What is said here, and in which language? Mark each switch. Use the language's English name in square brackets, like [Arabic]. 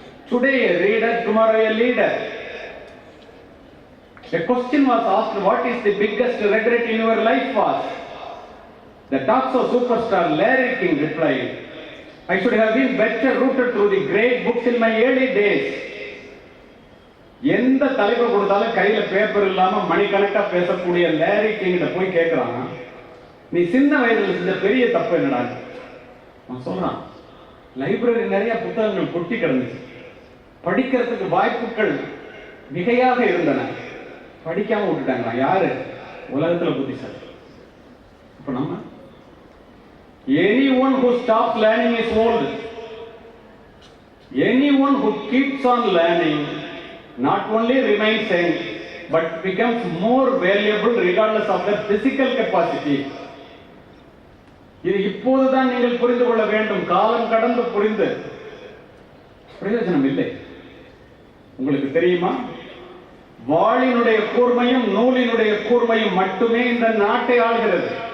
[English] Today a reader, tomorrow a leader. A question was asked, what is the biggest regret in your life? Was the Toxo superstar Larry King replied, I should have been better rooted through the great books in my early days. [Tamil] எந்த தலைப்பு கொடுத்தாலும் கையில paper இல்லாம மணிக்கணக்கா பேசக்கூடிய Larry கிங்கிட்ட போய் கேட்கிறான், நீ சின்ன வயதுல செஞ்ச பெரிய தப்பு என்னடா? அவன் சொல்றான், லைப்ரரி நிறைய புத்தகங்கள் கொட்டி கிடந்துச்சு, படிக்கிறதுக்கு வாய்ப்புகள் மிகையாக இருந்தன, படிக்காம விட்டுட்டாங்களா? யாரு? உலகத்துல புத்திசாலி. இப்ப நம்ம [English] anyone who stops learning is old. Anyone who keeps on learning not only remains young but becomes more valuable regardless of their physical capacity. [Tamil] இது இப்போதுதான் நீங்கள் புரிந்து கொள்ள வேண்டும். காலம் கடந்து புரிந்து பிரயோஜனம் இல்லை. உங்களுக்கு தெரியுமா, வாளினுடைய கூர்மையும் நூலினுடைய கூர்மையும் மட்டுமே இந்த நாட்டை ஆள்கிறது.